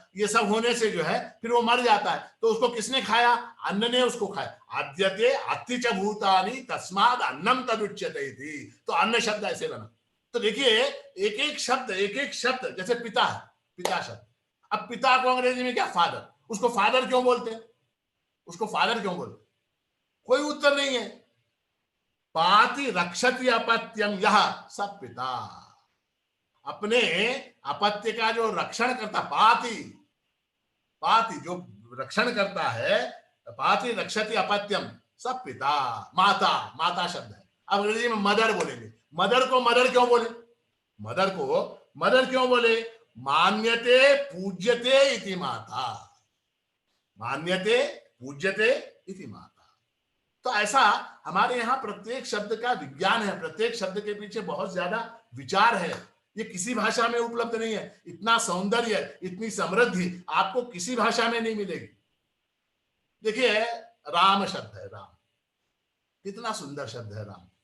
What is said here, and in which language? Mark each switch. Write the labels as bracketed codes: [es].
[hi] ये सब होने से जो है फिर वो मर जाता है। तो उसको किसने खाया? अन्न ने उसको खाया। [sa] आद्यते अत्ति च भूतानि तस्माद् अन्नम तदुच्यते इति। [hi] तो अन्न शब्द ऐसे बना। तो देखिए एक एक शब्द, जैसे पिता है, पिता शब्द। अब पिता को अंग्रेजी में क्या? फादर। उसको फादर क्यों बोलते हैं? उसको फादर क्यों बोलते? कोई उत्तर नहीं है। [sa] पाति रक्षति अपत्यम यह सब पिता। [hi] अपने अपत्य का जो रक्षण करता, पाति, पाति जो रक्षण करता है, [sa] पाति रक्षति अपत्यम सब पिता। [hi] माता, माता शब्द है। अब अंग्रेजी में मदर बोलेंगे। मदर को मदर क्यों बोले? मदर को मदर क्यों बोले? [sa] मान्यते पूज्यते इति माता। मान्यते पूज्यते इति माता। [hi] तो ऐसा हमारे यहाँ प्रत्येक शब्द का विज्ञान है। प्रत्येक शब्द के पीछे बहुत ज्यादा विचार है। ये किसी भाषा में उपलब्ध नहीं है। इतना सौंदर्य, इतनी समृद्धि आपको किसी भाषा में नहीं मिलेगी। देखिए राम शब्द है, राम कितना सुंदर शब्द है राम।